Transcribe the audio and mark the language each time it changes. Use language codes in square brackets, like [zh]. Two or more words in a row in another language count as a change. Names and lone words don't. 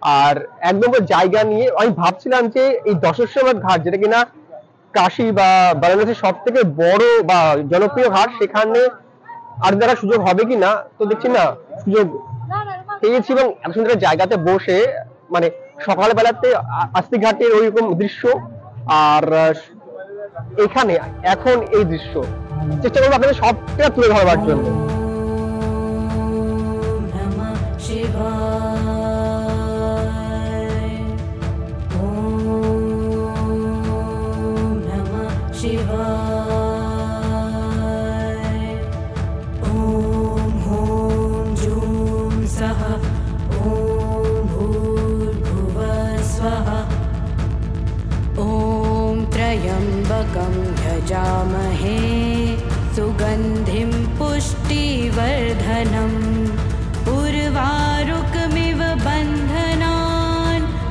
[bn] আর এক নম্বর জায়গা নিয়ে আমি ভাবছিলাম যে এই দশশ্বমেধ ঘাট, যেটা কিনা কাশী বা বারাণসীর সব থেকে বড় বা জনপ্রিয় ঘাট, সেখানে আর দ্বারা সুযোগ হবে কি না, তো দেখছি না সুযোগ পেয়েছি। এবং এত সুন্দর একটা জায়গাতে বসে মানে সকালবেলাতে আস্তি ঘাটের ওইরকম দৃশ্য, আর এখানে এখন এই দৃশ্য চেষ্টা করবো আপনাদের সবটা তুলে ধরবার জন্য। [sa] ॐ नमः शिवाय ॐ नमः शिवाय ॐ ॐ जूं सः ॐ भूर्भुवः स्वः ॐ त्र्यम्बकं यजामहे सुगन्धिं पुष्टिवर्धनम् उर्वारुकमिव बन्धनान्